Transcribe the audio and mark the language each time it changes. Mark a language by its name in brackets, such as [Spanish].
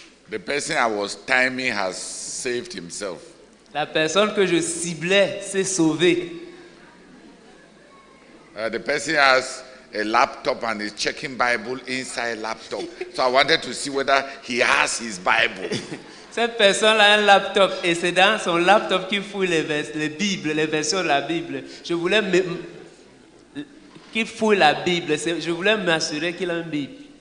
[English] The person I was timing has saved himself. [French] La personne que je ciblais s'est sauvée. [English] The person has a laptop and is checking Bible inside laptop. So I wanted to see whether he has his Bible. [French] Cette personne a un laptop et c'est dans son laptop qu'il fouille les Bibles, les versions de la Bible. Je voulais qu'il fouille la Bible. Je voulais m'assurer qu'il a une Bible.